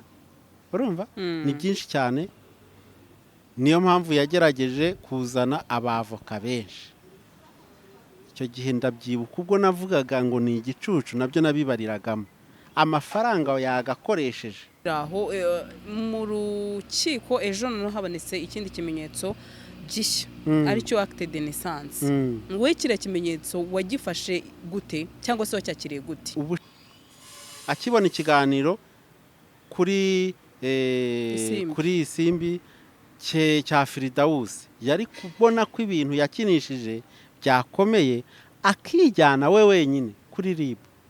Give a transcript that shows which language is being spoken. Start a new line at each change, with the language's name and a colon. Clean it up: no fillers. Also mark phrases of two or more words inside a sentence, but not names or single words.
Kinyarwanda: Urumva ni byinshi cyane. Niyo mpamvu yagerageje kuzana abavoka benshi. Icyo gihe ndabyibuka ubwo navugaga ngo ni igicucu, nabyo nabibariragamo amafaranga yagakoresheje. Aho mu rukiko ejo noneho habonetse ikindi kimenyetso gishya aricyo
French: acte de naissance.
Kinyarwanda: Wowe kiriya kimenyetso wagifashe gute cyangwa se wacyakiriye gute? Akibona ikiganiro kuri Isimbi cya Firidausi, yari kubona ko ibintu yakinishije byakomeye, akijyana we wenyine kuri RIB.